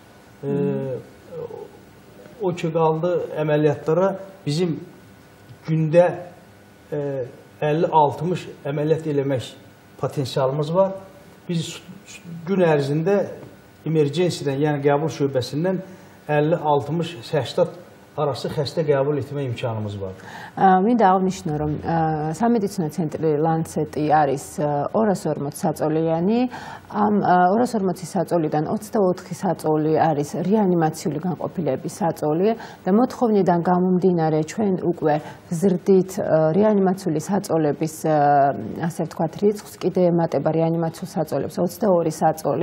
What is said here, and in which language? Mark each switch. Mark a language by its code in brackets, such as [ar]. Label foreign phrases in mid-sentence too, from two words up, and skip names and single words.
[az] O ki qaldı əməliyyatlara bizim gündə 50-60 əməliyyat eləmək potensialımız var. Biz gün ərzində emergensiyadan, yəni qəbul şöbəsindən 50-60-80 arası xəstə qəbul etmə imkanımız var. [ka] მინდა აღნიშნო, რომ სამედიცინო ცენტრი ლანცეტი არის 240 საწოლიანი. ამ 240 საწოლიდან 24 საწოლი არის რეანიმაციული განყოფილების საწოლი და მოთხოვნიდან გამომდინარე ჩვენ უკვე ვზრდით რეანიმაციული საწოლების ასე ვთქვათ რიცხვს, კიდე ემატება რეანიმაციულ საწოლებს 22 საწოლი.